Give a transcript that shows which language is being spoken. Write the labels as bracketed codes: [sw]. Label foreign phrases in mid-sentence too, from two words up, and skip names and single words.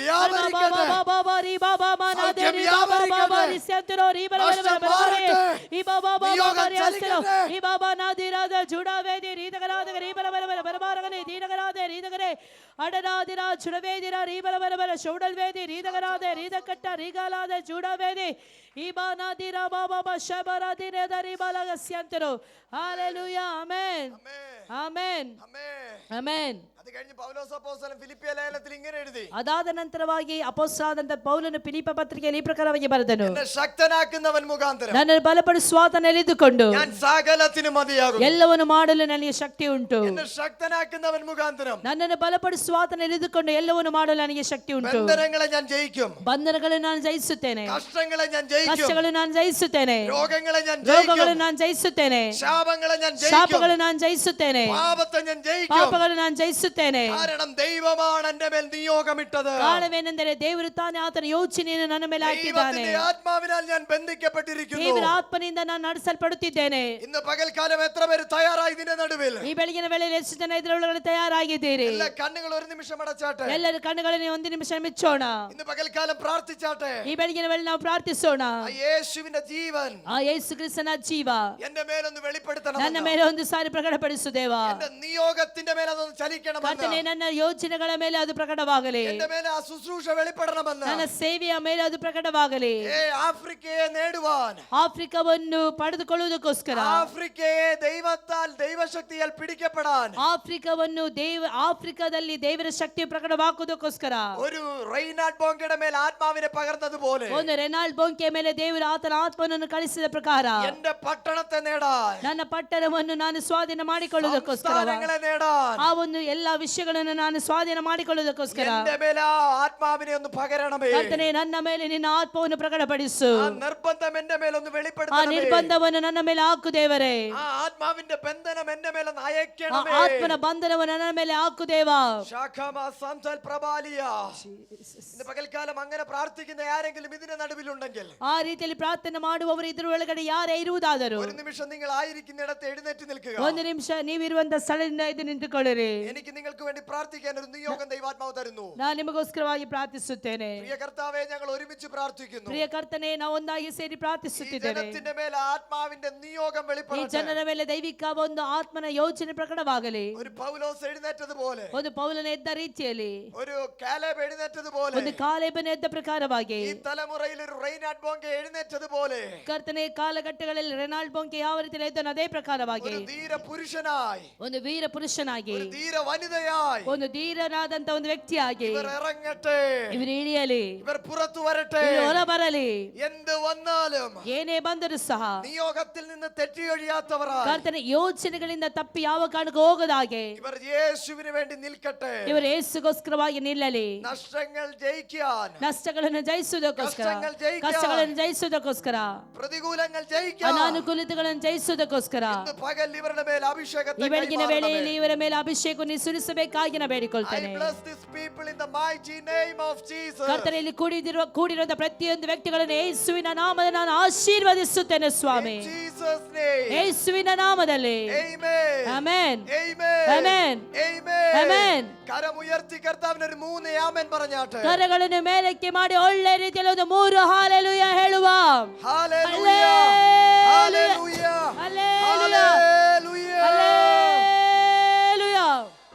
[kn] ಬಾಬಾ ಬಾಬಾ ರಿ ಬಾಬಾ ಮಾನಾದೆ ರಿ ಬಾಬಾ ಬಾಬಾ ರಿ ಸೆಂತರೋ ರಿ ಬಲಬಲ ಬಲಬಲೆ ಈ ಬಾಬಾ ಬಾಬಾ ರಿ ಅಸ್ತರೋ ಈ ಬಾಬಾ ನಾದಿರಾದ ಜುಡಾ ವೇದಿ ರಿ ತಗರಾದ ರಿ ಬಲಬಲ ಬಲಬಾರಗನೆ ದೀನಗರಾದ ರಿ ತಗರೆ ಅಡರಾದಿರ ಜುಡವೇದಿರ ರೀ ಬಲ ಶೌಡಲ್ ವೇದಿ ರೀದಗರಾದೆ ರೀದಕಟ್ಟ ರೀಗಾಲಾದ ಜೂಡವೇದಿ ಈ ಬಾನಾದಿರ ಬಾಬಾ ಶಬರಾದಿರದ ರೀ ಬಾಲಗಸ್ಯಂತರು. ಹಲ್ಲೆಲೂಯಾ, ಆಮೆನ್, ಆಮೆನ್, ಆಮೆನ್. [ml] അത് കഴിഞ്ഞ് പൗലോസ് അപ്പോസ്തലൻ ഫിലിപ്പിയ ലേഖനത്തിൽ ഇങ്ങനെ എഴുതി. [kn] ಅದಾದ ನಂತರವಾಗಿ ಅಪೊಸ್ತಲನಾದ ಪೌಲನು ಫಿಲಿಪ್ಪ ಪತ್ರಿಕೆಯಲ್ಲಿ ಈ ಪ್ರಕಾರವಾಗಿ ಬರೆದನು. [ml] എന്നെ ശക്തനാക്കുന്നവൻ മുഖാന്തരം [kn] ನನ್ನನ್ನು ಬಲಪಡಿಸುವಾತನೆಲ್ಲಿದ್ದುಕೊಂಡು [ml] ഞാൻ സകലത്തിനും മതിയാകും. [kn] ಎಲ್ಲವನ್ನು ಮಾಡಲು ನನಗೆ ಶಕ್ತಿ ಉಂಟು. [ml] എന്നെ ശക്തനാക്കുന്നവൻ മുഖാന്തരം [kn] ನನ್ನನ್ನು ಬಲಪಡಿಸುವಾತನೆಲ್ಲಿದ್ದುಕೊಂಡು ಎಲ್ಲವನ್ನು ಮಾಡಲು ನನಗೆ ಶಕ್ತಿ ಉಂಟು. [ml] ബന്ധനങ്ങളെ ഞാൻ ജയിക്കും. [kn] ಬಂಧನಗಳನ್ನು ನಾನು ಜಯಿಸುತ್ತೇನೆ. [ml] കഷ്ടങ്ങളെ ഞാൻ ജയിക്കും. [kn] ಕಷ್ಟಗಳನ್ನು ನಾನು ಜಯಿಸುತ್ತೇನೆ. [ml] രോഗങ്ങളെ ഞാൻ [kn] ರೋಗಗಳನ್ನು [ml] ജയിക്കും. [kn] ನಾನು ಜಯಿಸುತ್ತೇನೆ. [ml] ശാപങ്ങളെ ഞാൻ ജയിക്കും. [kn] ಶಾಪಗಳನ್ನು ನಾನು ಜಯಿಸುತ್ತೇನೆ. [ml] പാപത്തെ ഞാൻ ജയിക്കും. [kn] ಪಾಪಗಳನ್ನು ನಾನು ಜಯಿಸುತ್ತೇನೆ. [ml] കാരണം ദൈവമാണ് എൻ്റെ മേൽ നിയോഗമിട്ടത്. [kn] ಕಾರಣವೇನೆಂದರೆ ದೇವರು ತಾನೇ ಆತನ ಯೋಚನೆಯನ್ನು ನನ್ನ ಮೇಲೆ ಹಾಕಿದ್ದಾನೆ. [ml] ദൈവത്തിന്റെ ആത്മാവിനാൽ ഞാൻ ബന്ധിക്കപ്പെട്ടിരിക്കുന്നു. [kn] ದೇವರ ಆತ್ಮನಿಂದ ನಾನು ನಡೆಸಲ್ಪಡುತ್ತಿದ್ದೇನೆ. [ml] ഇന്ന് പകൽക്കാലം എത്ര പേര് തയ്യാറായി ഇതിന്റെ നടുവിൽ? [kn] ಈ ಬೆಳಗಿನ ವೇಳೆಯಲ್ಲಿ ಎಷ್ಟು ಜನ ಇದರೊಳಗಡೆ ತಯಾರಾಗಿದ್ದೀರಿ? [ml] എല്ലാ കണ്ണുകൾ ഒരു നിമിഷം അടച്ചാട്ടെ. [kn] ಎಲ್ಲರ ಕಣ್ಣುಗಳನ್ನು ಒಂದು ನಿಮಿಷ ಮುಚ್ಚೋಣ. [ml] ഇന്ന് പകൽക്കാലം പ്രാർത്ഥിച്ചാട്ടെ. [kn] ಈ ಬೆಳಗಿನ ವೇಳೆ ನಾವು ಪ್ರಾರ್ಥಿಸೋಣ. [ml] ആ യേശുവിന്റെ ജീവൻ [kn] ಆ ಯೇಸು ಕ್ರಿಸ್ತನ ಜೀವ [ml] എന്റെ മേലൊന്ന് വെളിപ്പെടുത്തണം. [kn] ನನ್ನ ಮೇಲೆ ಒಂದು ಸಾರಿ ಪ್ರಕಟಪಡಿಸು ದೇವಾ. [ml] എന്റെ നിയോഗത്തിന്റെ മേലെ അതൊന്ന് ചലിക്കണം. [kn] ಕರ್ತನೇ, ನನ್ನ ಯೋಚನೆಗಳ ಮೇಲೆ ಅದು ಪ್ರಕಟವಾಗಲಿ. [ml] എന്റെ മേലെ ആ ശുശ്രൂഷ വെളിപ്പെടണമെന്ന്. [kn] ನನ್ನ ಸೇವೆಯ ಮೇಲೆ ಅದು ಪ್ರಕಟವಾಗಲಿ. [ml] ആഫ്രിക്കയെ നേടുവാൻ, [kn] ಆಫ್ರಿಕಾವನ್ನು ಪಡೆದುಕೊಳ್ಳುವುದಕ್ಕೋಸ್ಕರ, [ml] ആഫ്രിക്കയെ ദൈവത്താൽ ദൈവശക്തിയാൽ പിടിക്കപ്പെടാൻ, [kn] ಆಫ್ರಿಕಾವನ್ನು ಆಫ್ರಿಕಾದಲ್ಲಿ ದೇವರ ಶಕ್ತಿ ಪ್ರಕಟವಾಗುವುದಕ್ಕೋಸ್ಕರ [ml] ഒരു റെയ്നാഡ് ബോങ്കയുടെ മേൽ ആത്മാവിനെ പകർന്നതുപോലെ [kn] ಒಂದು ರೆನಾಲ್ಡ್ ಬೊಂಕೆ ಮೇಲೆ ದೇವರು ಆತನ ಆತ್ಮನನ್ನು ಕಳಿಸಿದ ಪ್ರಕಾರ [ml] എന്റെ പട്ടണത്തെ നേടാൻ, [kn] ನನ್ನ ಪಟ್ಟಣವನ್ನು ನಾನು ಸ್ವಾಧೀನ ಮಾಡಿಕೊಳ್ಳುವುದಕ್ಕೋಸ್ಕರ, [ml] സംസ്ഥാനങ്ങളെ നേടാൻ, [kn] ಆ ಒಂದು ಎಲ್ಲಾ ವಿಷಯಗಳನ್ನು ನಾನು ಸ್ವಾಧೀನ ಮಾಡಿಕೊಳ್ಳುವುದಕ್ಕೋಸ್ಕರ [ml] എന്റെ മേൽ ആ ആത്മാവിനെ ഒന്ന് പകരണമേ. [kn] ಕರ್ತನೇ, ನನ್ನ ಮೇಲೆ ನಿನ್ನ ಆತ್ಮವನ್ನು ಪ್ರಕಟಪಡಿಸು. [ml] ആ നിർബന്ധം എന്റെ മേലൊന്ന് [kn] ಆ [ml] വെളിപ്പെടുത്തണമേ. [kn] ನಿರ್ಬಂಧವನ್ನು ನನ್ನ ಮೇಲೆ ಹಾಕು ದೇವರೇ. [ml] ആ ആത്മാവിന്റെ ബന്ധനം എന്റെ മേലൊന്ന് [kn] ಆ [ml] അയക്കണമേ. [kn] ಆತ್ಮನ ಬಂಧನವನ್ನು ನನ್ನ ಮೇಲೆ ಹಾಕು ದೇವಾ. ശാഖമ സംസൽ പ്രബാലിയ. [ml] ഇന്ന് പകൽക്കാലം അങ്ങനെ പ്രാർത്ഥിക്കുന്ന ആരെങ്കിലും ഇതിന്റെ നടുവിലുണ്ടെങ്കിൽ, [kn] ಆ ರೀತಿಯಲ್ಲಿ ಪ್ರಾರ್ಥನೆ ಮಾಡುವವರು ಇದ್ರ ಒಳಗಡೆ ಯಾರೇ ಇರುವುದಾದರೂ [ml] ഒരു നിമിഷം നിങ്ങൾ ആയിരിക്കുന്നിടത്ത് എഴുന്നേറ്റ് നിൽക്കുക. [kn] ಒಂದು ನಿಮಿಷ ನೀವಿರುವಂತ ಸ್ಥಳದಿಂದ ಇದು ನಿಂತುಕೊಳ್ಳಿರಿ. [ml] എനിക്ക് നിങ്ങൾക്ക് വേണ്ടി പ്രാർത്ഥിക്കാൻ ഒരു നിയോഗം ദൈവാത്മാവ് തരുന്നു. [kn] ನಾನು ನಿಮಗೋಸ್ಕರವಾಗಿ ಪ್ರಾರ್ಥಿಸುತ್ತೇನೆ. [ml] പ്രിയ കർത്താവേ, ഞങ്ങൾ ഒരുമിച്ച് പ്രാർത്ഥിക്കുന്നു. [kn] ಪ್ರಿಯ ಕರ್ತನೇ, ನಾವು ಒಂದಾಗಿ ಸೇರಿ [ml] ഈ [kn] ಪ್ರಾರ್ಥಿಸುತ್ತಿದ್ದೇವೆ. [ml] ജനത്തിന്റെ മേൽ ആത്മാവിന്റെ നിയോഗം [kn] ಈ [ml] വെളിപ്പെടട്ടെ. [kn] ಜನರ ಮೇಲೆ ದೈವಿಕ ಒಂದು ಆತ್ಮನ ಯೋಚನೆ ಪ್ರಕಟವಾಗಲಿ. [ml] ഒരു പൗലോസ് എഴുന്നേറ്റതുപോലെ, [kn] ಒಂದು ಪೌಲನ ಎದ್ದ ರೀತಿಯಲ್ಲಿ, [ml] ഒരു കാലേബ് എഴുന്നേറ്റതുപോലെ, [kn] ಒಂದು ಕಾಲೇಬನ ಎದ್ದ ಪ್ರಕಾರವಾಗಿ, [ml] ഈ തലമുറയിൽ ഒരു റെയ്നാഡ് ബോങ്കെ എഴുന്നേറ്റതുപോലെ, [kn] ಕರ್ತನೆ ಕಾಲಘಟ್ಟಗಳಲ್ಲಿ ರೆನಾಲ್ಡ್ ಬೊಂಕೆ ಯಾವ ರೀತಿಯಲ್ಲಿ ಎದ್ದನು ಅದೇ ಪ್ರಕಾರವಾಗಿ, [ml] ഒരു ധീര പുരുഷനായി, [kn] ಒಂದು ವೀರ ಪುರುಷನಾಗಿ, [ml] ഒരു ധീര വനിതയായി [kn] ಒಂದು ಧೀರನಾದಂತ ಒಂದು ವ್ಯಕ್ತಿಯಾಗಿ [ml] ഇവർ ഇറങ്ങട്ടെ. [kn] ಇವರು ಇಳಿಯಲಿ, [ml] ഇവർ പുറത്തു വരട്ടെ. [kn] ಇವರು ಹೊರ ಬರಲಿ. [ml] എന്ത് വന്നാലും [kn] ಏನೇ ಬಂದರೂ ಸಹ [ml] നിയോഗത്തിൽ നിന്ന് തെറ്റിയൊഴിയാത്തവരായി [kn] ಕರ್ತನ ಯೋಚನೆಗಳಿಂದ ತಪ್ಪಿ ಯಾವ ಕಾರಣಕ್ಕೂ ಹೋಗದ ಹಾಗೆ [ml] ഇവർ യേശുവിന് വേണ്ടി നിൽക്കട്ടെ. [kn] ಇವರು ಯೇಸುಗೋಸ್ಕರವಾಗಿ ನಿಲ್ಲಲಿ. [ml] നഷ്ടങ്ങൾ ജയിക്കാൻ, [kn] ನಷ್ಟಗಳನ್ನು ಜಯಿಸುವುದಕ್ಕೋಸ್ಕರ, [ml] ಕಷ್ಟಗಳು ಜಯಿക്കാൻ, [kn] ಕಷ್ಟಗಳನ್ನು ಜಯಿಸುವುದಕ್ಕೋಸ್ಕರ, [ml] പ്രതികൂലങ്ങൾ ജയിക്കാൻ [kn] ಅನಾನುಕೂಲತೆಗಳನ್ನು ಜಯಿಸುವುದಕ್ಕೋಸ್ಕರ [ml] ഇന്ന് പകൽ ഇവരുടെ മേൽ അഭിഷേകത്തെ [kn] ಈ ಬೆಳಗಿನ [ml] കൈമാറണമേ. [kn] ವೇಳೆಯಲ್ಲಿ ಇವರ ಮೇಲೆ ಅಭಿಷೇಕವನ್ನು ಸುರಿಸಬೇಕಾಗಿ ನಾನು [en] I [kn] ಬೇಡಿಕೊಳ್ತೇನೆ. [en] bless these people in the mighty name of Jesus. [kn] ಕರ್ತನಲ್ಲಿ ಕೂಡಿರುವಂತಹ ಪ್ರತಿಯೊಂದು ವ್ಯಕ್ತಿಗಳನ್ನು ಯೇಸುವಿನ ನಾಮದಲ್ಲಿ ನಾನು ಆಶೀರ್ವದಿಸುತ್ತೇನೆ ಸ್ವಾಮಿ. [en] In Jesus' name. [kn] ಯೇಸುವಿನ ನಾಮದಲ್ಲಿ. [en] Amen. [kn] ಆಮೆನ್. [en] Amen. Amen. Amen. Amen. [ml] കരമുയർത്തി കർത്താവിന് ഒരു 3 ആമേൻ പറഞ്ഞാട്ടെ. [kn] ಕರಗಳನ್ನು ಮೇಲಕ್ಕೆ ಮಾಡಿ ಒಳ್ಳೆ ರೀತಿಯಲ್ಲಿ ಒಂದು 3 ಹಾಲೆಲೂಯಾ ಹೇಳುವ. [en] Hallelujah. Hallelujah. Hallelujah. Hallelujah. Hallelujah.